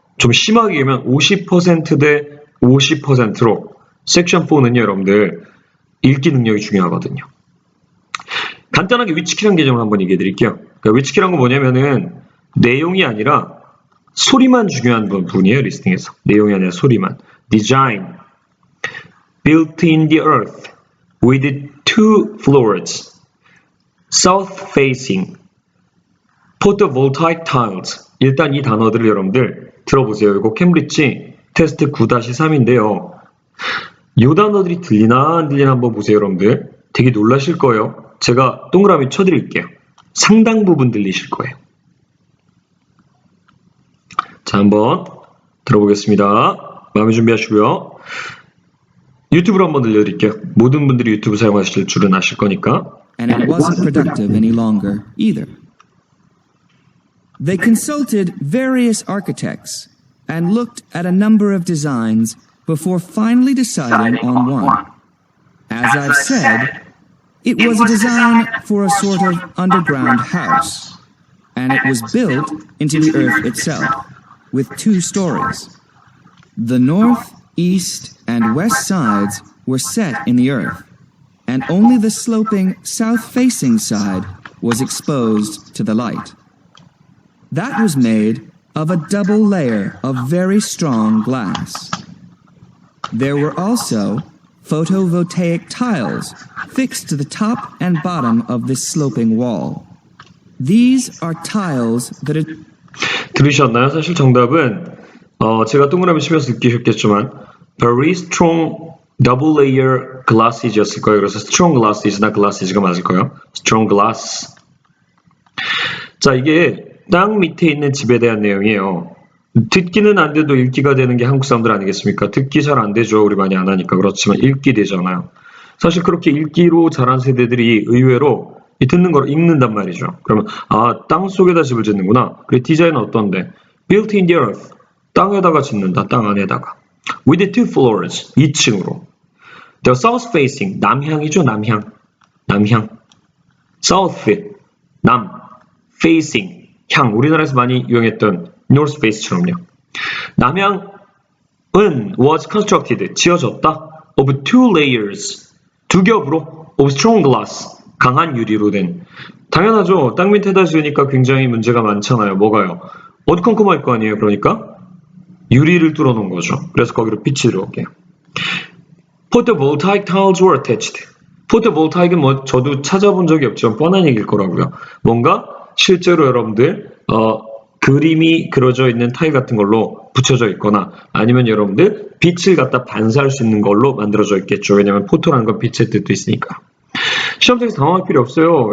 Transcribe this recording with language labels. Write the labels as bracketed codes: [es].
[ko] 좀 심하게 얘기하면 50% 대 50%로 섹션 4는요. 여러분들 읽기 능력이 중요하거든요. 간단하게 위치키라는 개념을 한번 얘기해 드릴게요. 그러니까 위치키라는 건 뭐냐면은 내용이 아니라 소리만 중요한 부분이에요. 리스닝에서. 내용이 아니라 소리만. [en] Design built in the earth with 2 floors south facing photovoltaic tiles. [ko] 일단 이 단어들을 여러분들 들어보세요. 이거 캠브리지 테스트 9-3인데요. 이 단어들이 들리나 안 들리나 한번 보세요. 여러분들 되게 놀라실 거예요. 제가 동그라미 쳐드릴게요. 상당 부분 들리실 거예요. 자, 한번 들어보겠습니다. 마음의 준비하시고요. 유튜브로 한번 들려드릴게요. 모든 분들이 유튜브 사용하실 줄은 아실 거니까. [en] And it wasn't productive any longer either. They consulted various architects and looked at a number of designs before finally deciding on one. As I've said, it was a design for a sort of underground house, and it was built into the earth itself, with 2 stories. The north, east, and west sides were set in the earth, and only the sloping south-facing side was exposed to the light. That was made of a double layer of very strong glass. There were also photovoltaic tiles fixed to the top and bottom of this sloping wall. These are tiles that are... [ko] 들으셨나요? 사실 정답은 제가 동그라미 치면서 느끼셨겠지만 [en] very strong double layer glasses [ko] 였을 거예요. 그래서 [en] strong glasses [ko] 나 glasses가 맞을 거예요. [en] strong glass. [ko] 자, 이게 땅 밑에 있는 집에 대한 내용이에요. 듣기는 안 돼도 읽기가 되는 게 한국 사람들 아니겠습니까? 듣기 잘 안 되죠. 우리 많이 안 하니까. 그렇지만 읽기 되잖아요. 사실 그렇게 읽기로 자란 세대들이 의외로 이 듣는 걸 읽는단 말이죠. 그러면 땅 속에다 집을 짓는구나. 그래 디자인은 어떤데? [en] Built in the earth. [ko] 땅에다가 짓는다. 땅 안에다가. [en] With 2 floors. [ko] 2층으로. [en] The south facing. [ko] 남향이죠. 남향. [en] South. 남. Facing. 향. [ko] 우리나라에서 많이 유행했던 North Face처럼요. [en] 남향은 was constructed. [ko] 지어졌다. [en] Of 2 layers. [ko] 2겹으로. [en] Of strong glass. [ko] 강한 유리로 된. 당연하죠. 땅 밑에다 지으니까 굉장히 문제가 많잖아요. 뭐가요? 어두컴컴할 거 아니에요. 그러니까 유리를 뚫어놓은 거죠. 그래서 거기로 빛이 들어오게. [en] Photovoltaic tiles were attached. [ko] Photovoltaic은 뭐 저도 찾아본 적이 없지만 뻔한 얘기일 거라고요. 뭔가 실제로 여러분들 그림이 그려져 있는 타일 같은 걸로 붙여져 있거나 아니면 여러분들 빛을 갖다 반사할 수 있는 걸로 만들어져 있겠죠. 왜냐하면 포토라는 건 빛의 뜻도 있으니까. 시험장에서 당황할 필요 없어요.